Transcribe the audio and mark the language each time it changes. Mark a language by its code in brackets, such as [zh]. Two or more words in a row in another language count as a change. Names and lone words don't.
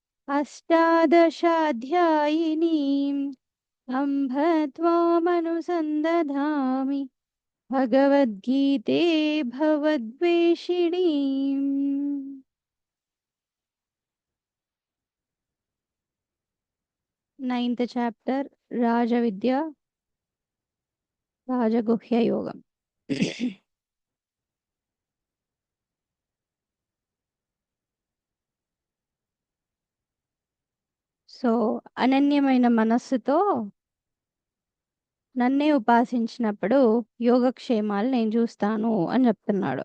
[sa] अष्टादशाध्यायिनीम् अम्भ त्वामनुसन्दधामि भगवद्गीते भवद्वेषिणीम्। [en] ninth chapter [sa] राजविद्या राजगुह्य योगम। [te] సో అనన్యమైన మనస్సుతో నన్నే ఉపాసించినప్పుడు యోగక్షేమాలు నేను చూస్తాను అని చెప్తున్నాడు.